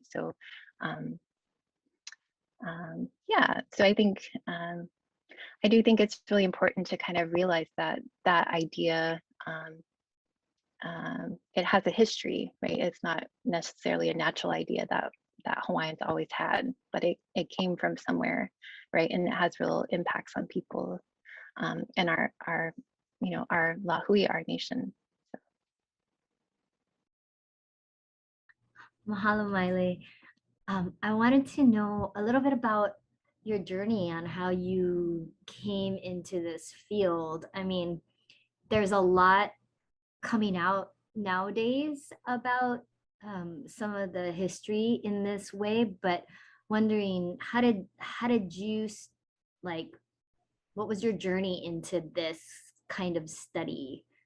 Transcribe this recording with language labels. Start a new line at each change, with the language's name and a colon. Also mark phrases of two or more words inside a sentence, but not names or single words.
English: So yeah, so I think I do think it's really important to kind of realize that that idea it has a history, right? It's not necessarily a natural idea that Hawaiians always had, but it came from somewhere, right? And it has real impacts on people and our our Lahui, our nation. Mahalo, Maile. I wanted to know a little bit about your journey on how you came into this field. I mean, there's a lot coming out nowadays about some of the history in this way, but wondering how did you like what was your journey into this kind of study?